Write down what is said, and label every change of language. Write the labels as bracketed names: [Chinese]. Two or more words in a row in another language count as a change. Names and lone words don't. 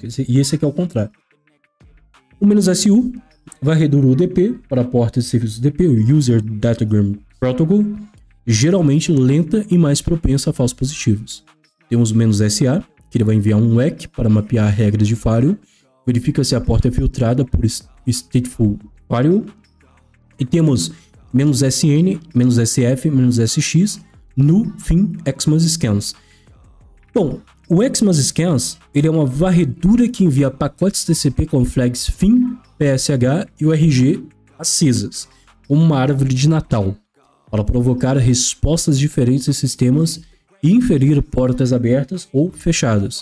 [Portuguese] E esse aqui é o contrário. O "-su" vai reduzir o UDP para a porta de serviço UDP, o [English] User Datagram Protocol, [Portuguese] geralmente lenta e mais propensa a falsos positivos. Temos o "-sa", que ele vai enviar um ACK para mapear regras de firewall, verifica se a porta é filtrada por [English] Stateful Firewall. [Portuguese] E temos "-sn", "-sf", "-sx no fim [English] Xmas Scans. [Portuguese] Bom, o [English] Xmas Scans [Portuguese] ele é uma varredura que envia pacotes TCP com flags FIN, PSH e URG acesas, como uma árvore de Natal, para provocar respostas diferentes em sistemas e inferir portas abertas ou fechadas.